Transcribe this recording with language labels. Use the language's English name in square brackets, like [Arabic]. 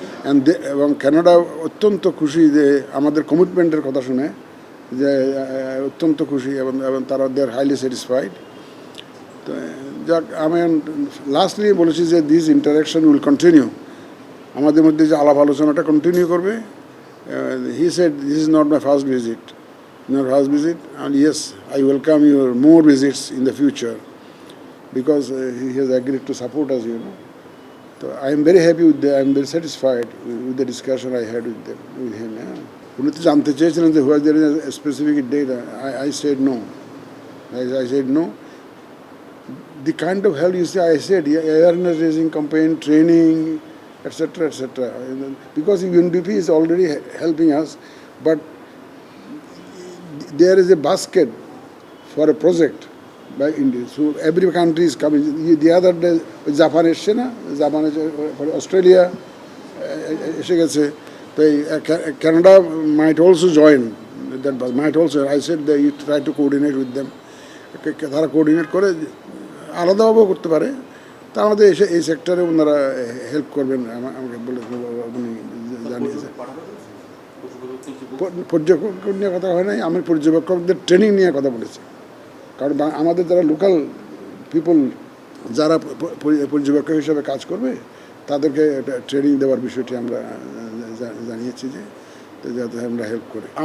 [Bangla] And এবং Canada অত্যন্ত খুশি যে আমাদের কমিটমেন্টের কথা শুনে, যে অত্যন্ত খুশি এবং তারা [English] They are highly satisfied. [Bangla] তো যাক, আমি লাস্টলি বলেছি যে [English] this interaction will continue, [Bangla] আমাদের মধ্যে যে আলাপ আলোচনাটা কন্টিনিউ করবে। [English] He said this is not my first visit, and yes, I welcome your more visits in the future because he has agreed to support us, you know. So I am very happy with I am very satisfied with the discussion I had with him. [Bangla] উনি তো জানতে চেয়েছিলেন যে [English] whether there is a specific date. I said no. I said no. The kind of help you say, I said awareness raising campaign, training, etc., etc. Because UNDP is already helping us, but there is a basket for a project by India. So every country is coming. The other day, [Bangla] Japan এসছে না, জাপানে Australia এসে গেছে। [English] তো Canada might also join. That might also. I said that you try to coordinate with them. [Bangla] তারা coordinate করে আলাদাভাবেও করতে পারে। তা আমাদের এই সেক্টরে ওনারা হেল্প করবেন আমাকে বলে জানিয়েছে। পর্যবেক্ষক নিয়ে কথা হয় নাই, আমি পর্যবেক্ষকদের ট্রেনিং নিয়ে কথা বলেছি। কারণ আমাদের যারা লোকাল পিপল যারা পর্যবেক্ষক হিসাবে কাজ করবে তাদেরকে ট্রেনিং দেওয়ার বিষয়টি আমরা জানিয়েছি যে যাতে আমরা হেল্প করি।